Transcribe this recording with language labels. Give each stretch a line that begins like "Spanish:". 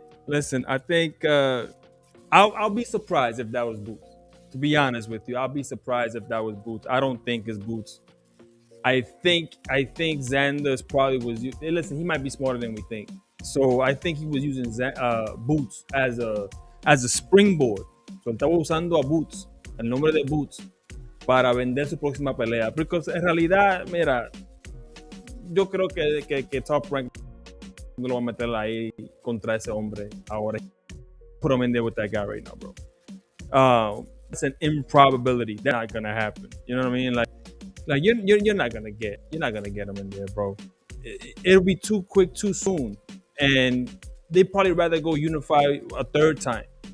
English: Listen, I think I'll be surprised if that was Boots. To be honest with you, I'll be surprised if that was Boots. I don't think it's Boots. I think Xander's probably was. Hey, listen, he might be smarter than we think. So I think he was using Boots as a springboard.
Spanish: So él estaba usando a Boots, el nombre de Boots, para vender su próxima pelea. Porque en realidad, mira, yo creo que Top Rank no lo va a meter ahí contra ese hombre ahora.
English: Put him in there with that guy right now, bro. It's an improbability. That's not gonna happen. You know what I mean? Like you're not gonna get him in there, bro. It'll be too quick, too soon, and they probably rather go unify a third time.